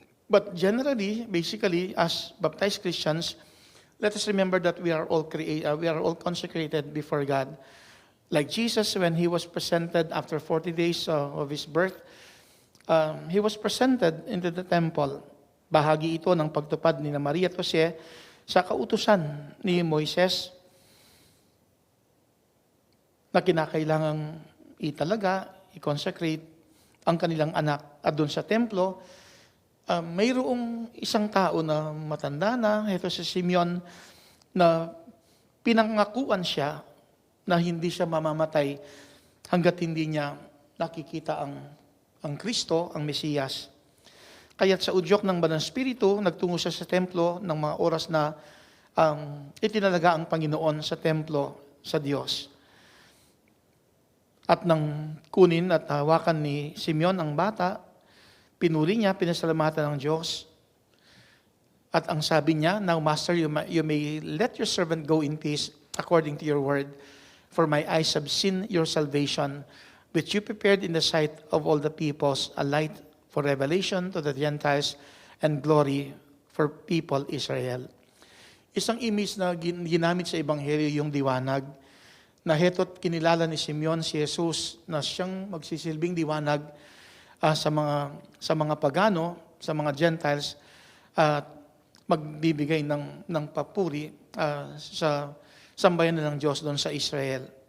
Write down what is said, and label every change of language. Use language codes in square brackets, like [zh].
[en] But generally, basically, as baptized Christians, let us remember that we are all consecrated before God. Like Jesus, when he was presented after 40 days of his birth, he was presented into the temple. [tl] Bahagi ito ng pagtupad ni Maria at Jose sa kautusan ni Moises na kinakailangang italaga, i-consecrate ang kanilang anak. At doon sa templo, mayroong isang tao na matanda na, ito si Simeon, na pinangakuan siya na hindi siya mamamatay hanggat hindi niya nakikita ang Kristo, ang Mesiyas. Kaya't sa udyok ng Banal Espiritu, nagtungo siya sa templo ng mga oras na itinalaga ang Panginoon sa templo sa Diyos. At nang kunin at hawakan ni Simeon ang bata, pinuri niya, pinasalamatan ng Diyos. At ang sabi niya, [en] "Now, Master, you may let your servant go in peace according to your word. For my eyes have seen your salvation, which you prepared in the sight of all the peoples, a light for revelation to the Gentiles and glory for people Israel." [tl] Isang image na ginamit sa Ebanghelyo yung liwanag, na heto't kinilala ni Simeon si Jesus na siyang magsisilbing liwanag sa mga pagano, sa mga Gentiles, at magbibigay ng papuri sa sambayan ng Diyos doon sa Israel.